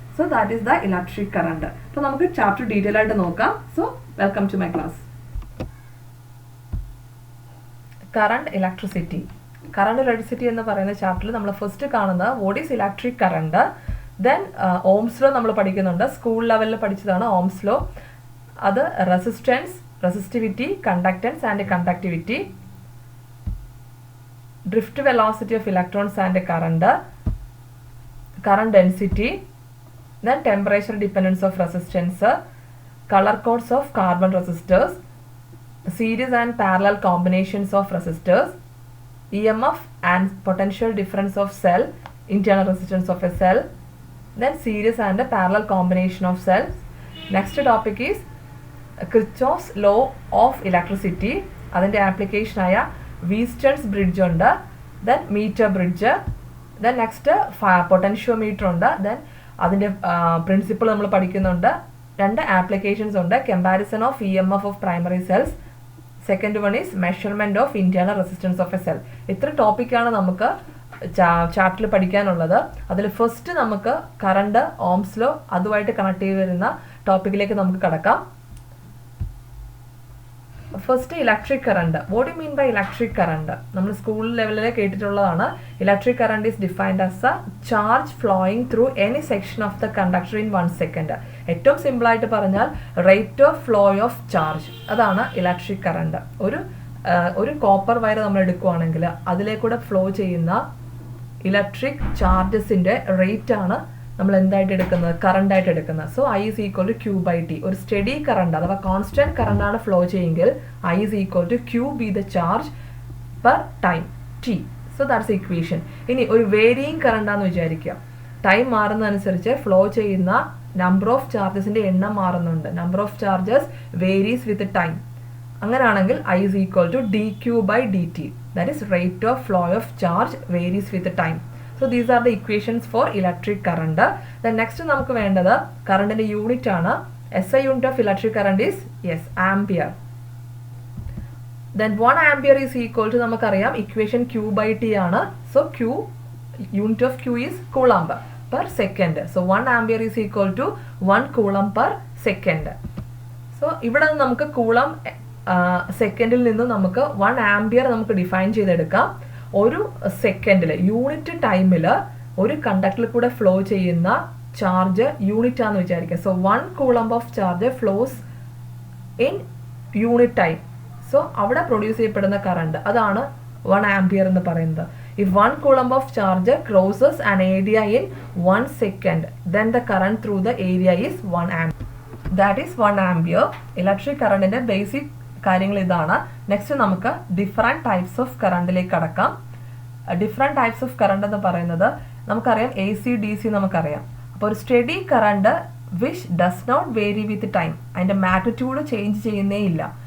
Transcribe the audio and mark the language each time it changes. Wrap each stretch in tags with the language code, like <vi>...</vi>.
<en>So that is the electric current.</en> <ml>അപ്പോൾ നമുക്ക് chapter detail ആയിട്ട് നോക്കാം.</ml> <en>So welcome to my class.</en> <ml>Current electricity. Current electricity എന്ന് പറയുന്ന ചാപ്റ്ററിൽ നമ്മൾ ഫസ്റ്റ് കാണുന്നത്</ml> <en>What is electric current.</en> <ml>Then Ohm's law നമ്മൾ പഠിക്കുന്നുണ്ട്. സ്കൂൾ ലെവലിൽ പഠിച്ചതാണ് ഓംസ് ലോ.</ml> <en>അത് resistance, resistivity, conductance and conductivity, drift velocity of electrons and current, current density, then temperature dependence of resistance, color codes of carbon resistors, series and parallel combinations of resistors, EMF and potential difference of cell, internal resistance of a cell, then series and parallel combination of cells. Next topic is Kirchhoff's law of electricity.</en> <ml>അതിൻ്റെ application ആയ Wheatstone's bridge ഉണ്ട്, then metre bridge, then next potentiometer ഉണ്ട്, then അതിൻ്റെ principle നമ്മൾ പഠിക്കുന്നുണ്ട്.</ml> <en>2</en> <ml>applications ഉണ്ട്.</ml> <en>Comparison of EMF of primary cells, second one is measurement of internal resistance of a cell.</en> <ml>ഇത്ര ടോപ്പിക്കാണ് നമുക്ക് ചാപ്റ്ററിൽ പഠിക്കാനുള്ളത്. അതിൽ ഫസ്റ്റ് നമുക്ക് കറണ്ട്, ഓംസ് ലോ, അതുമായിട്ട് കണക്ട് ചെയ്ത് വരുന്ന ടോപ്പിക്കിലേക്ക് നമുക്ക് കടക്കാം. First electric current.</ml> <en>What you mean by electric current?</en> <ml>നമ്മൾ സ്കൂൾ ലെവലിൽ കേട്ടിട്ടുള്ളതാണ്.</ml> <en>Electric current is defined as a charge flowing through any section of the conductor in 1 second.</en> <ml>ഏറ്റവും സിമ്പിളായിട്ട് പറഞ്ഞാൽ rate of flow of charge, അതാണ് electric current. ഒരു copper wire നമ്മൾ എടുക്കുകയാണെങ്കിൽ അതിലേക്കൂടെ flow ചെയ്യുന്ന ഇലക്ട്രിക് ചാർജസിൻ്റെ റേറ്റ് ആണ് നമ്മൾ എന്തായിട്ട് എടുക്കുന്നത്, കറണ്ടായിട്ട് എടുക്കുന്നത്.</ml> <en>So I is equal to Q/T.</en> <ml>ഒരു സ്റ്റഡി കറണ്ട് അഥവാ constant കറണ്ടാണ് flow ചെയ്യുമെങ്കിൽ</ml> <en>I is equal to Q be the charge per time T. So that's equation.</en> <ml>ഇനി ഒരു വേരിയിങ് കറണ്ടാന്ന് വിചാരിക്കുക. ടൈം മാറുന്നതനുസരിച്ച് ഫ്ലോ ചെയ്യുന്ന നമ്പർ ഓഫ് ചാർജസിന്റെ എണ്ണം മാറുന്നുണ്ട്.</ml> <en>Number of charges varies with time.</en> <ml>അങ്ങനെയാണെങ്കിൽ</ml> <en>I is equal to dQ/dt. That is rate of flow of charge varies with time. So these are the equations for electric current. Then next</en> <ml>നമുക്ക് വേണ്ടത് കറണ്ടിന്റെ unit ആണ്.</ml> <en>SI unit of electric current is ampere. Then 1 ampere is equal to</en> <ml>നമുക്കറിയാം</ml> <en>equation Q/T ആണ്. So unit of Q is coulomb per second. So 1 ampere is equal to 1 coulomb per second.</en> <ml>So ഇവിടെ നമുക്ക് coulomb സെക്കൻഡിൽ നിന്ന് നമുക്ക് 1 ampere നമുക്ക് define ചെയ്തെടുക്കാം. ഒരു സെക്കൻഡിൽ യൂണിറ്റ് ടൈമിൽ ഒരു കണ്ടക്ടറിൽ കൂടെ ഫ്ലോ ചെയ്യുന്ന ചാർജ് യൂണിറ്റ് ആണെന്ന് വിചാരിക്കുക.</ml> <en>So 1 coulomb of charge flows in unit time.</en> <ml>So അവിടെ പ്രൊഡ്യൂസ് ചെയ്യപ്പെടുന്ന കറണ്ട് അതാണ് 1 ആംപിയർ എന്ന് പറയുന്നത്.</ml> <en>If 1 coulomb of charge crosses an area in 1 second, then the current through the area is 1 ampere. That is 1 ampere.</en> <ml>Electric കറണ്ടിന്റെ basic കാര്യങ്ങൾ ഇതാണ്. Next നമുക്ക് different types of കറണ്ടിലേക്ക് കടക്കാം. ഡിഫറെൻറ്റ് ടൈപ്സ് ഓഫ് കറണ്ട് എന്ന് പറയുന്നത് നമുക്കറിയാം AC DC നമുക്കറിയാം. അപ്പോൾ ഒരു</ml> <en>steady current which does not vary with time,</en> <ml>അതിൻ്റെ മാഗ്നിറ്റ്യൂഡ് ചേഞ്ച് ചെയ്യുന്നേ ഇല്ല.</ml>